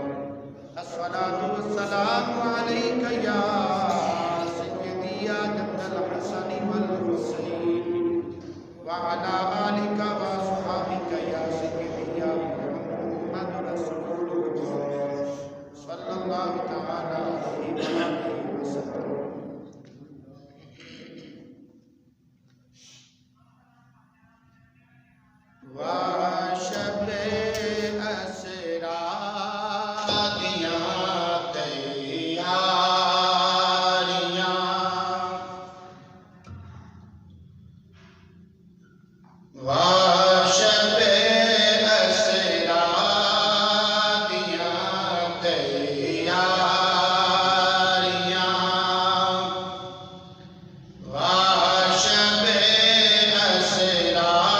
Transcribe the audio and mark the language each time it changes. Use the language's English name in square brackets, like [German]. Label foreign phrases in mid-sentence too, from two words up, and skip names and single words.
[Arabic] الصلاة والسلام عليك يا سيدي يا جد الحسن والحسين وعلى آلك وصحبك يا سيدي يا محمد رسول الله صلى الله تعالى عليه وسلم. [Punjabi] وشب اسرا دیاں تیاریاں وشب اسرا دیاں تیاریاں وشب اسرا